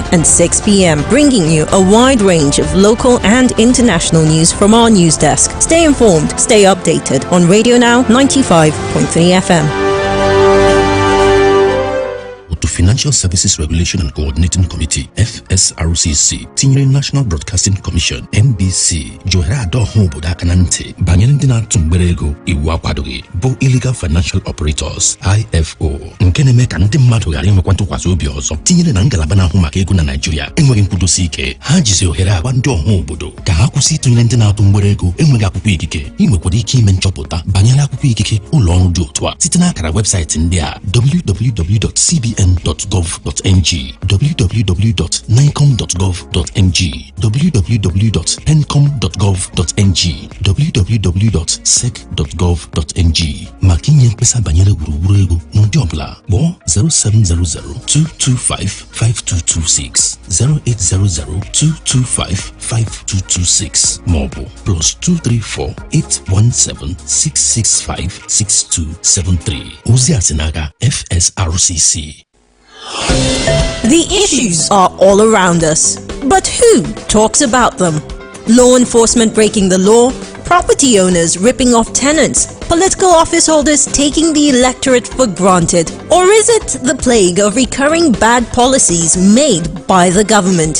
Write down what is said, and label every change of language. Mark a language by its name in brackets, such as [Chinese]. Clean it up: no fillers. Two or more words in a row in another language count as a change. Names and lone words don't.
[English] and 6 p.m., bringing you a wide range of local and international news from our news desk. Stay informed, stay updated on Radio Now 95.3 FM. [Igbo] Financial Services Regulation and Coordinating Committee FSRCC tinyere National Broadcasting Commission NBC johere ado obodo aka na ntị banyere ndị na-atụ mgbere ego iwu akwadoghị bụ Illegal Financial Operators IFO nke na-eme ka ndị mmadụ ghara inwekwa ntụkwasị obi ọzọ tinyere na ngalaba na-ahụ maka ego na Nigeria enweghị nkwudosi ike. Ha jizi ohere agwa ndị ọha obodo ka ha kwụsị ịtụnyere ndị na-atụ mgbere ego enweghị akwụkwọ ikike. Ị nwekwara ike ime nchọpụta banyere akwụkwọ ikike ụlọ ọrụ dị otu a site n'akara webụsaịtị ndị a: www.cbn.gov.ng, www.nicom.gov.ng, www.pencom.gov.ng, www.sec.gov.ng. maka inye mkpesa banyere gburugburu ego n'ụdị ọbụla kpọọ 07002255226, 08002255226 maọbụ +234-817-665-6273. ozi a si n'aka FSRCC. [English] The issues are all around us, but who talks about them? Law enforcement breaking the law, property owners ripping off tenants, political office holders taking the electorate for granted, or is it the plague of recurring bad policies made by the government?